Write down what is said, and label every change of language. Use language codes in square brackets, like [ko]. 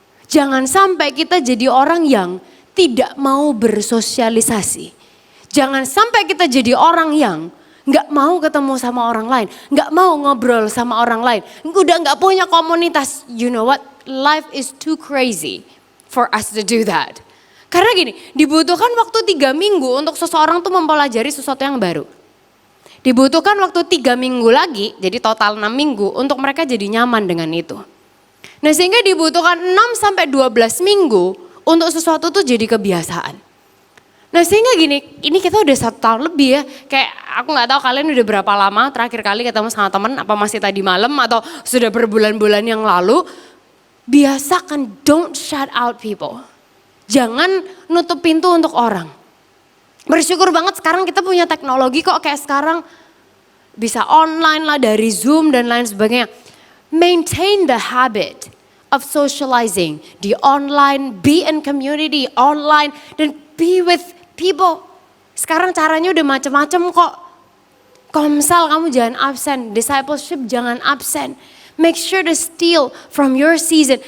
[id] Jangan sampai kita jadi orang yang tidak mau bersosialisasi. Jangan sampai kita jadi orang yang nggak mau ketemu sama orang lain, nggak mau ngobrol sama orang lain, udah nggak punya komunitas. [en] You know what? Life is too crazy for us to do that. [id] Karena gini, dibutuhkan waktu 3 minggu untuk seseorang tuh mempelajari sesuatu yang baru. Dibutuhkan waktu 3 minggu lagi, jadi total 6 minggu untuk mereka jadi nyaman dengan itu. Nah sehingga dibutuhkan 6 sampai 12 minggu untuk sesuatu tuh jadi kebiasaan. Nah sehingga gini, ini kita udah 1 tahun lebih ya, kayak aku nggak tahu kalian udah berapa lama terakhir kali ketemu sama temen, apa masih tadi malam atau sudah berbulan-bulan yang lalu. [en] Biasakan don't shut out people. [id] Jangan nutup pintu untuk orang. Bersyukur banget sekarang kita punya teknologi kok kayak sekarang bisa online lah dari Zoom dan lain sebagainya. [en] Maintain the habit of socializing di online, be in community online dan be with people. [id] Sekarang caranya udah macam-macam kok. Komsel kamu jangan absen, discipleship jangan absen. [en] Make sure to steal from your season.